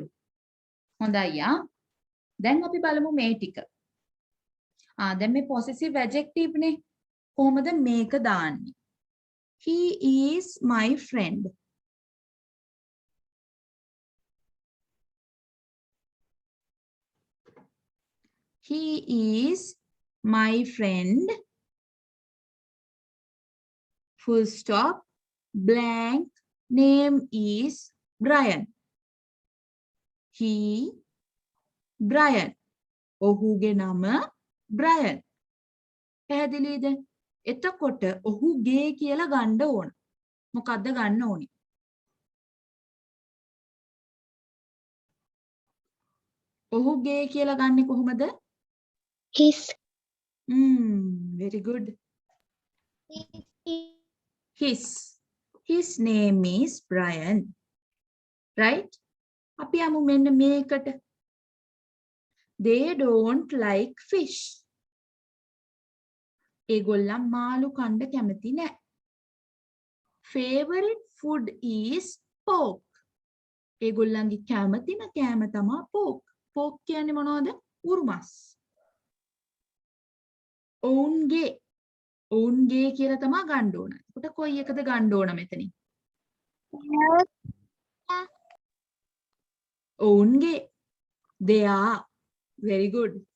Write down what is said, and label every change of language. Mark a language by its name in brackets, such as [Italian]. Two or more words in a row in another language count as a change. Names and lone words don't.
[Sinhala] හොඳයි යා. දැන් අපි බලමු මේ ටික. දැන් මේ [English] possessive adjective [Sinhala] නේ. කොහොමද මේක දාන්නේ? [English] He is my friend. He is my friend. Full stop. Blank. Name is Brian. He, Brian. [Sinhala] ඔහුගේ නම Brian. පැහැදිලිද? එතකොට ඔහුගේ කියලා ගන්න ඕන. මොකද්ද ගන්න ඕනේ? ඔහුගේ කියලා ගන්නෙ කොහොමද? [English] His. Very good. His name is Brian. Right? [Sinhala] අපි යමු මෙන්න මේකට. [English] They don't like fish. [Sinhala] ඒගොල්ලන් මාළු කන්න කැමති නෑ. [English] Favorite food is pork. [Sinhala] ඒගොල්ලන්ගේ කැමතිම කෑම තමා pork. Pork කියන්නේ මොනවද? උරුමස්. ඔවුන්ගේ කියලා තමා ගන්න ඕන. එතකොට කොයි එකද ගන්න ඕන මෙතනින්? ඔවුන්ගේ. [English] They are. Very good.